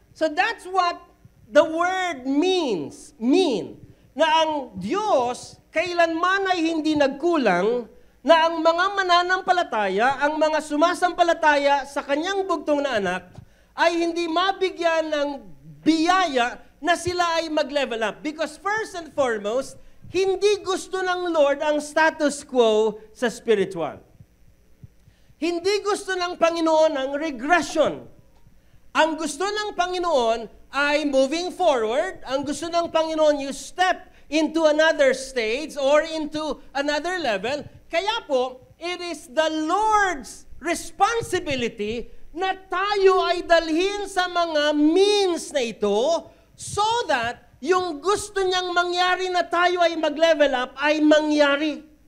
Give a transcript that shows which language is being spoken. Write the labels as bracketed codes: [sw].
[en] So that's what the word means. [tl] Na ang Diyos kailanman ay hindi nagkulang, na ang mga mananampalataya, ang mga sumasampalataya sa kanyang bugtong na anak, ay hindi mabigyan ng biyaya na sila ay mag-level up. [en] Because first and foremost, [tl] hindi gusto ng Lord ang status quo sa spiritual. Hindi gusto ng Panginoon ang regression. Ang gusto ng Panginoon ay [en] moving forward. [tl] Ang gusto ng Panginoon, [en] you step into another stage or into another level. [tl] Kaya po, [en] it is the Lord's responsibility [tl] na tayo ay dalhin sa mga means na ito [en] so that [tl] yung gusto niyang mangyari na tayo ay mag-level up ay mangyari.